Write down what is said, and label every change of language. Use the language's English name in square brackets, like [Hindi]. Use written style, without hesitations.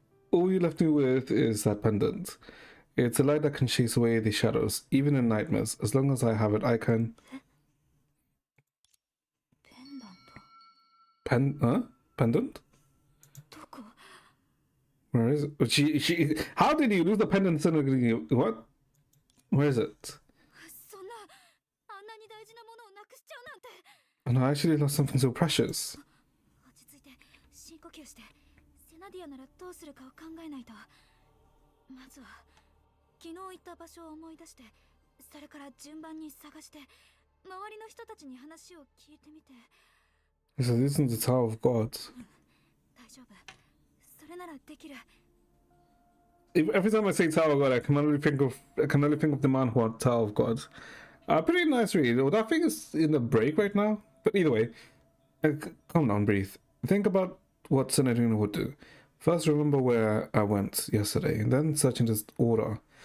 [English] All you left me with is that pendant. It's a light that can chase away the shadows, even in nightmares. As long as I have it, I can... [Japanese] ペンダント [English] Huh? Pendant? [Japanese] どこ？ [English] Where is it? How did you lose the pendant? What? Where is it? [Japanese] そんなあんなに大事なものをなくしちゃうなんて。 [English] And I actually lost something so precious. [Japanese] 落ち着いて深呼吸して。セナディアならどうするかを考えないと。まずは昨日行った場所を思い出して、それから順番に探して周りの人たちに話を聞いてみて。 [English] So this isn't the Tower of God. [Japanese] 大丈夫、それならできる。 [English] Every time I say Tower of God, I can only think of the manhwa Tower of God. Pretty nice read. Well, that thing is in the break right now. But either way, calm down, breathe. Think about what Senadina would do. First, remember where I went yesterday, and then search in this order.